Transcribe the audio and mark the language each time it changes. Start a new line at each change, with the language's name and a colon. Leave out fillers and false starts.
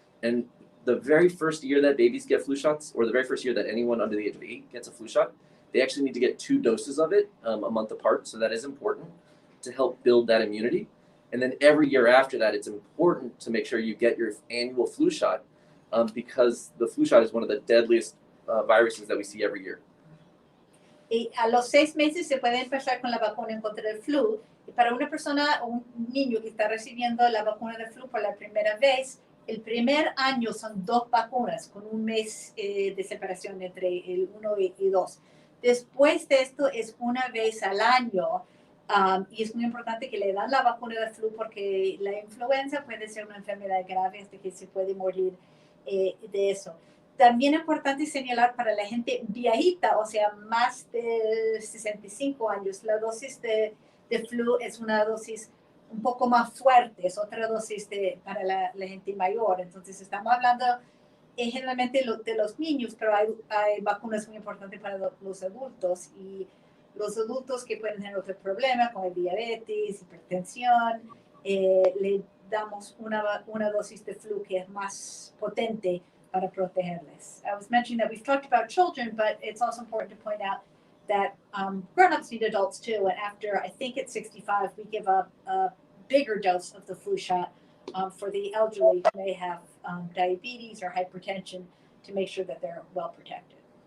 English: And the very first year that babies get flu shots, or the very first year that anyone under the age of 8 gets a flu shot, they actually need to get 2 doses of it a month apart. So that is important to help build that immunity. And then every year after that, it's important to make sure you get your annual flu shot because the flu shot is one of the deadliest viruses that we see every year.
Spanish: Y a los 6 meses se puede empezar con la vacuna en contra del flu. Y para una persona o un niño que está recibiendo la vacuna del flu por la primera vez, el primer año son 2 vacunas con un mes de separación entre el 1 y 2. Después de esto es una vez al año y es muy importante que le dan la vacuna del flu porque la influenza puede ser una enfermedad grave hasta que se puede morir de eso. También es importante señalar para la gente viejita, o sea, más de 65 años, la dosis de flu es una dosis un poco más fuerte, es otra dosis para la gente mayor. Entonces, estamos hablando generalmente de los niños, pero hay vacunas muy importantes para los adultos. Y los adultos que pueden tener otro problema, como diabetes, hipertensión, le damos una dosis de flu que es más potente para protegerles.
English: I was mentioning that we've talked about children, but it's also important to point out that grown-ups need adults too. And after, I think at 65, we give a bigger dose of the flu shot for the elderly who may have diabetes or hypertension to make sure that they're well protected.